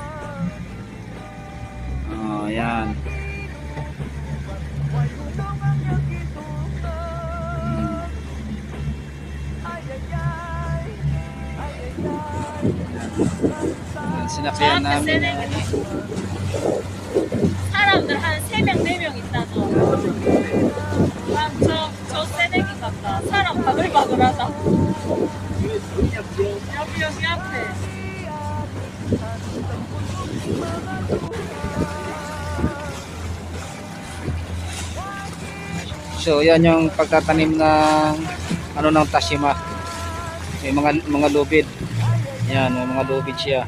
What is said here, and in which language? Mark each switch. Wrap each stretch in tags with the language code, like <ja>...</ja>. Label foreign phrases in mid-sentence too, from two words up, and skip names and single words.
<tl>Yan. Sinakyan namin.</tl> <ko>사람들 한 3명, 4명 있다죠. 저 새내기 같다. 사람 바글바글하다. 여기 앞에.</ko> <tl>So yan yung pagtatanim ng ano ng tashima. May mga lubid. Yan, may mga lubid siya.</tl>